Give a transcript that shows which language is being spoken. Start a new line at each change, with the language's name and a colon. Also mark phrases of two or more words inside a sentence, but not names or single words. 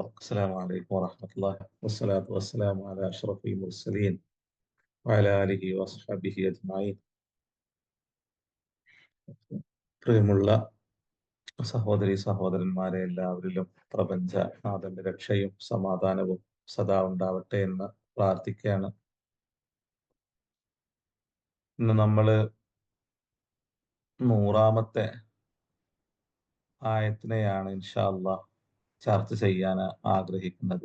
Arabic: السلام عليكم ورحمة الله والصلاة والسلام على أشرف المرسلين وعلى آله وصحبه أجمعين.
Malayalam: പ്രിയമുള്ള സഹോദരി സഹോദരന്മാരെ, എല്ലാവരിലും പ്രപഞ്ച നാഥന്റെ രക്ഷയും സമാധാനവും സദാ ഉണ്ടാവട്ടെ എന്ന് പ്രാർത്ഥിക്കുകയാണ്. ഇന്ന് നമ്മള് 100-ാമത്തെ ആയത്തിനെയാണ്
Arabic: إن شاء الله
Malayalam: ചർച്ച ചെയ്യാൻ ആഗ്രഹിക്കുന്നത്.